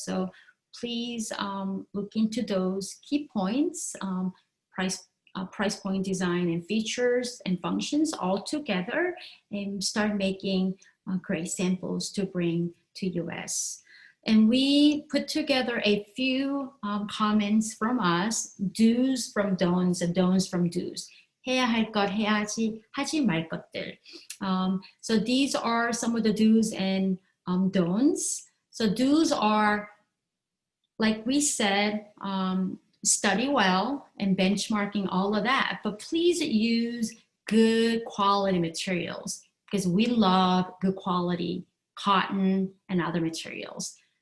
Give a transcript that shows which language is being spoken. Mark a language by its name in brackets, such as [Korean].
[English] So please look into those key points, price point, design, and features and functions all together, and start making great samples to bring to US. And we put together a few comments from us, do's from don'ts and don'ts from do's. [Korean] 해야 할 것, 해야지, 하지 말 것들. [English] So these are some of the do's and don'ts. So do's are, like we said, study well and benchmarking, all of that, but please use good quality materials, because we love good quality cotton and other materials.